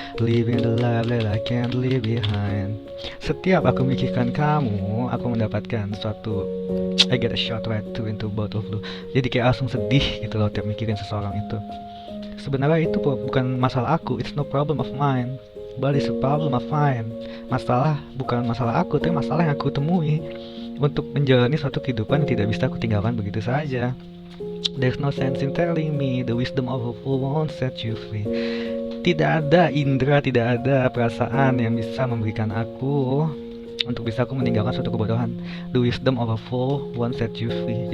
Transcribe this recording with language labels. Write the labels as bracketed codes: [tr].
[en] Living the life that I can't leave behind. [id] Setiap aku mikirkan kamu, aku mendapatkan suatu [en] I get a shot right into a bottle of blue. [id] Jadi kayak langsung sedih gitu loh tiap mikirin seseorang itu. Sebenarnya itu bukan masalah aku, [en] it's no problem of mine, but it's a problem I find. [id] Masalah bukan masalah aku, tapi masalah yang aku temui untuk menjalani suatu kehidupan yang tidak bisa aku tinggalkan begitu saja. [en] There's no sense in telling me the wisdom of a fool won't set you free. [id] Tidak ada indera, tidak ada perasaan yang bisa memberikan aku untuk bisa aku meninggalkan suatu kebodohan. [en] The wisdom of a fool won't set you free.